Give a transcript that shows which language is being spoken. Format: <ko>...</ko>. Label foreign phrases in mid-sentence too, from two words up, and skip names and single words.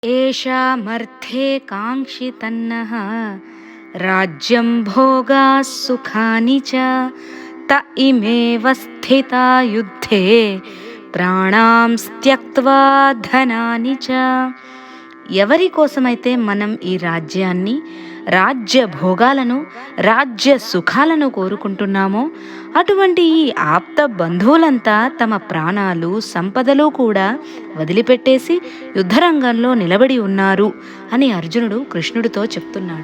<sa>येषामर्थे काङ्क्षितन्नः राज्यं भोगाः सुखानि च त इमेव स्थिता युद्धे ప్రాణాంస్త్యక్త్వా ధనాని చ.</sa> <te>ఎవరి కోసమైతే మనం ఈ రాజ్యాన్ని, రాజ్య భోగాలను, రాజ్య సుఖాలను కోరుకుంటున్నామో అటువంటి ఈ ఆప్త బంధువులంతా తమ ప్రాణాలు, సంపదలు కూడా వదిలిపెట్టేసి యుద్ధరంగంలో నిలబడి ఉన్నారు అని అర్జునుడు కృష్ణుడితో చెప్తున్నాడు.</te>